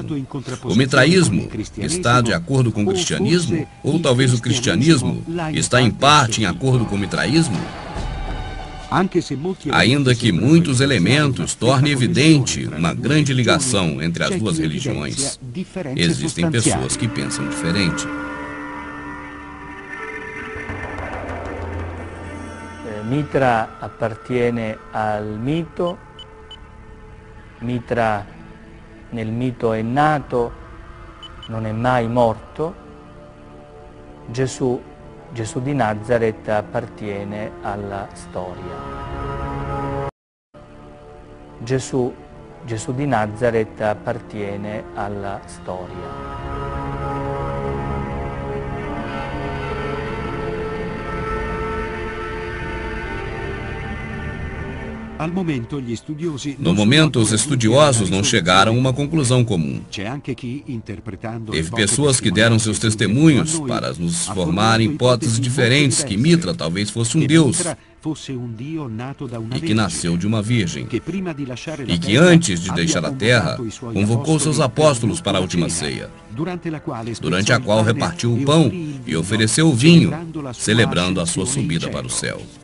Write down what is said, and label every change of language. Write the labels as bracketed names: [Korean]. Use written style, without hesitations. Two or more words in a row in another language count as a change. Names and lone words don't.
[Portuguese] O mitraísmo está de acordo com o cristianismo? Ou talvez o cristianismo está em parte em acordo com o mitraísmo? Ainda que muitos elementos tornem evidente uma grande ligação entre as duas religiões, existem pessoas que pensam diferente. [Italian] Mitra appartiene al mito, Mitra nel mito è nato, non è mai morto, Gesù di Nazareth appartiene alla storia. Gesù di Nazareth appartiene alla storia. [Portuguese] No momento, os estudiosos não chegaram a uma conclusão comum. Teve pessoas que deram seus testemunhos para nos formar hipóteses diferentes que Mitra talvez fosse um deus e que nasceu de uma virgem e que antes de deixar a terra convocou seus apóstolos para a última ceia, durante a qual repartiu o pão e ofereceu o vinho, celebrando a sua subida para o céu.